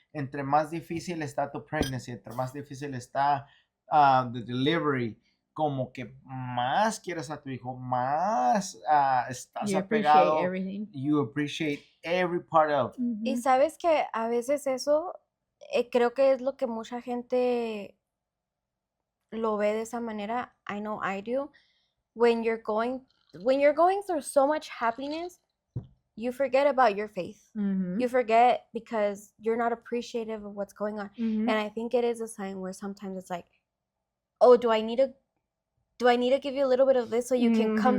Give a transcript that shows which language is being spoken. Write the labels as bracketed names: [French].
[Spanish] Entre más difícil está tu [English] pregnancy, [Spanish] entre más difícil está [English] the delivery, [Spanish] como que más quieres a tu hijo, más estás [English] you appreciate [Spanish] apegado. [English] everything. You appreciate every part of. [Spanish] Y sabes que a veces eso creo que es lo que mucha gente lo ve de esa manera. [English] I know I do. When you're going through so much happiness, you forget about your faith. Mhm. You forget because you're not appreciative of what's going on. Mhm. And I think it is a sign where sometimes it's like, oh, do I need to give you a little bit of this so you can come